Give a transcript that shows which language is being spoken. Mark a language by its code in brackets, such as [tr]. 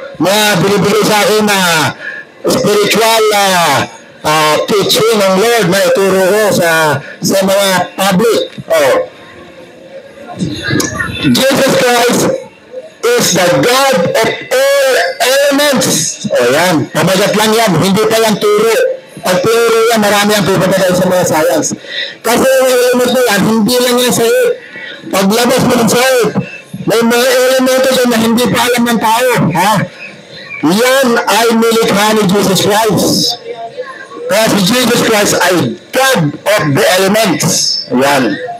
[tl] Mga binibigay sa akin na spiritual teaching ng Lord na ituro ko sa mga public. [en] Jesus Christ is the God of all elements. [tl] Yan. Pamagat lang yan. Hindi pa yan turo. Pag turo yan, marami ang pupunta tayo sa mga science. Kasi yung element na yan, hindi lang yan sa'yo. Paglabas mo ng sa'yo, may mga elemento dyan na hindi pa alam ng tao. Yan ay nilikha ni Jesus Christ. Kaya si Jesus Christ ay [en] God of the elements. [tl] Yan.